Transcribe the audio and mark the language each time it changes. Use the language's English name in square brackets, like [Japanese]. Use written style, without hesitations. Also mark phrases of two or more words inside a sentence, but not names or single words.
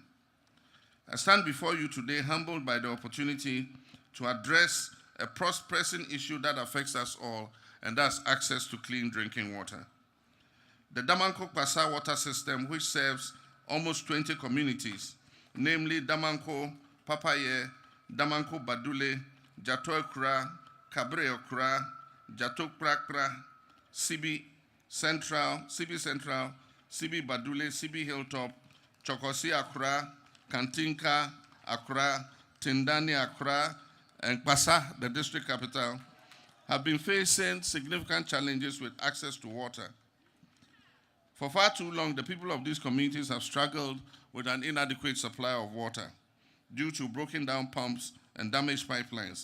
[English] I stand before you today humbled by the opportunity to address a pressing issue that affects us all, and that's access to clean drinking water. The Damanko Kwasa water system, which serves almost 20 communities, namely Damanko, Papaye, Damanko Badule, Jato Ekura, Kabre Okura, Jato Prakra, CB Central, CB Badule, CB Hilltop, Chokosi Akura, Kantinka Akura, Tindani Akura, and Kwasa, the district capital, have been facing significant challenges with access to water. For far too long, the people of these communities have struggled with an inadequate supply of water due to broken down pumps and damaged pipelines.